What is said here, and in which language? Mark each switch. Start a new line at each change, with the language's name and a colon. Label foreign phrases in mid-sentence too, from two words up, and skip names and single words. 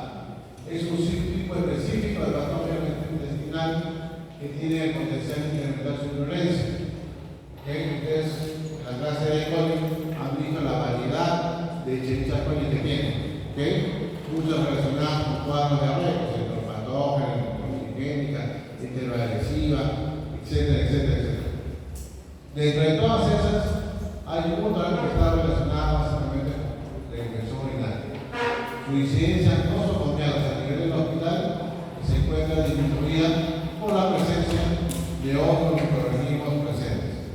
Spanish: Es un tipo específico de patógeno intestinal que tiene el potencial de incrementar su virulencia. Entonces, la clase de E. coli han visto la variedad de Escherichia coli que tiene. Muchas relacionadas con cuadros diarreicos, enteropatógenos, higiénica, enteroagresiva, etcétera, etcétera, etcétera. Dentro de todas esas, hay otra que está relacionada básicamente con la infección urinaria. Su incidencia no socomiados a nivel del hospital se encuentra disminuida por la presencia de otros microorganismos presentes.